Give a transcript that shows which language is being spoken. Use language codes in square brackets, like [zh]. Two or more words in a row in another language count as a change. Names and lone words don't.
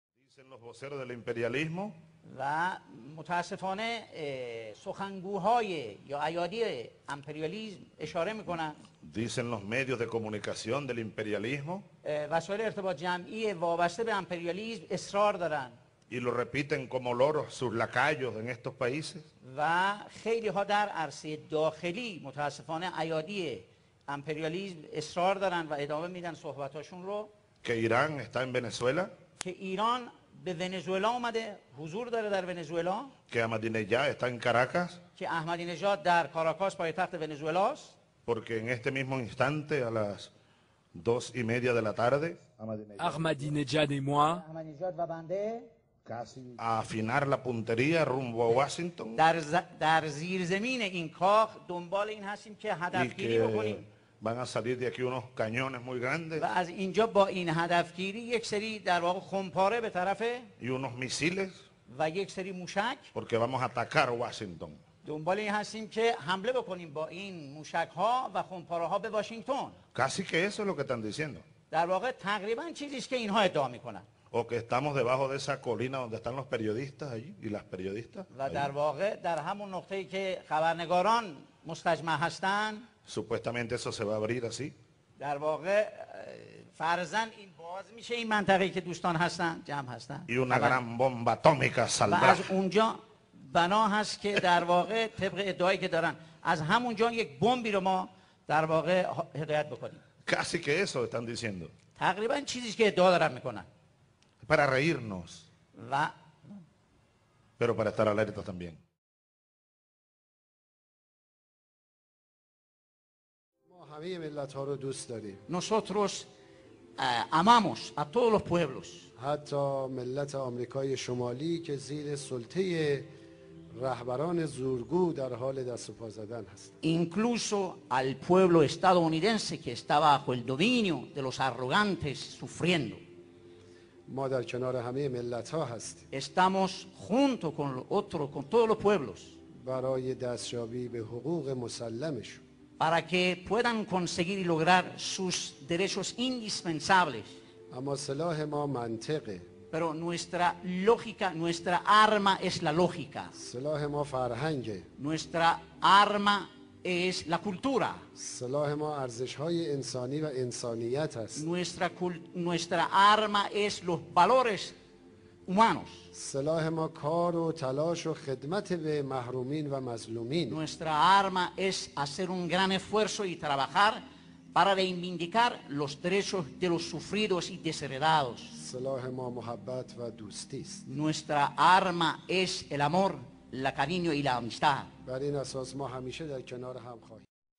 [es] Dicen los voceros del imperialismo [fa] و متاسفانه سخنگوهای یا ایادی امپریالیسم اشاره میکنن [es] dicen los medios de comunicación del imperialismo [fa] وسایل ارتباط جمعی وابسته به امپریالیسم اصرار دارن [es] y lo repiten como loros sus lacayos en estos países, [fa] و خیلی ها در عرصه داخلی متاسفانه ایادی امپریالیسم اصرار دارن و ادامه میدن صحبتاشون رو [es] que Irán está en Venezuela, [fa] که ایران به ونزوئلا اومده، حضور داره در ونزوئلا، [es] que Ahmadinejad está en Caracas, [fa] که احمدی نژاد در کاراکاس پایتخت ونزوئلاست، [es] porque en este mismo instante a las 2:30 de la tarde, [fr] Ahmadinejad et moi, [fa] احمدی نژاد و بنده [es] a afinar la puntería rumbo a Washington [fa] در زیرزمین این کاخ دنبال این هستیم که [es] y [fa] هدفگیری [es] que [fa] بکنیم [es] van a salir de aquí unos cañones muy grandes [fa] و از اینجا با این هدفگیری یک سری در واقع خمپاره به طرف [es] y unos misiles [fa] و یک سری موشک [es] porque vamos a atacar Washington. [fa] دنبال این هستیم که حمله بکنیم با این موشک ها و خمپاره ها به واشنگتن. [es] Casi que eso es lo que están diciendo. [fa] در واقع تقریبا چیزی است که اینها ادعا میکنن [es] O que estamos debajo de esa colina donde están los periodistas allí y las periodistas. [fa] و [es] Allí. [fa] در واقع در همون نقطه‌ای که خبرنگاران مستجمع هستن [es] Supuestamente eso se va a abrir así. [fa] در واقع فرضاً این باز میشه این منطقه‌ای که دوستان هستن جمع هستن [es] Y una gran bomba atómica [fa] و [es] saldrá. [fa] از اونجا بنا هست که در واقع طبق ادعایی که دارن از همونجا یک بمبی رو ما در واقع هدایت بکنیم. [es] Casi que eso están diciendo. [fa] تقریبا چیزی که ادعا دارن میکنن [es] Para reírnos, [fa] و [es] pero para estar alerta también. [fa] ما همه ملت ها رو دوست داریم، [es] nosotros amamos a todos los pueblos, [fa] حتی ملت آمریکای شمالی که زیر سلطه رهبران زورگو در حال دست و پا زدن هست. [es] incluso al pueblo estadounidense que está bajo el dominio de los arrogantes sufriendo. [fa] ما در کنار همه ملت ها هستیم [es] Estamos junto con todos los pueblos [fa] برای دستیابی به حقوق مسلمشون. [es] para que puedan conseguir y lograr sus derechos indispensables. [fa] اما سلاح ما منطقه، [es] Pero nuestra lógica, nuestra arma es la lógica. [fa] سلاح ما فرهنگه، [es] Nuestra arma es la cultura. [fa] سلاح ما ارزش های انسانی و انسانیت است. [es] Nuestra arma es los valores humanos. [fa] سلاح ما کار و تلاش و خدمت به محرومین و مظلومین. [es] Nuestra arma es hacer un gran esfuerzo y trabajar para reivindicar los derechos de los sufridos y desheredados. [fa] سلاح ما محبت و دوستی است. [es] Nuestra arma es el amor, el cariño y la amistad. [fa] بر این اساس ما همیشه در کنار هم خواهیم.